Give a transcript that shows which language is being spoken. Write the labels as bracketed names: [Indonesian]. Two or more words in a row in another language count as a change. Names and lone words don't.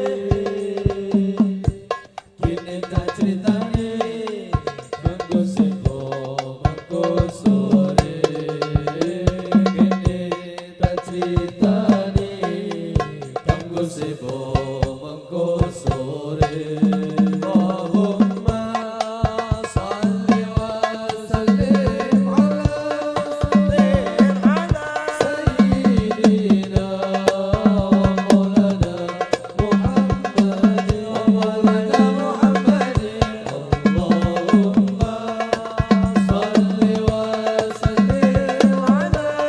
[Javanese] kene tak critane mengko sepo mengko sore kene tak critane mengko sepo mengko sore [Arabic] اللهم صل وسلم على سيدنا ومولانا محمد ومولانا محمد اللهم صل وسلم على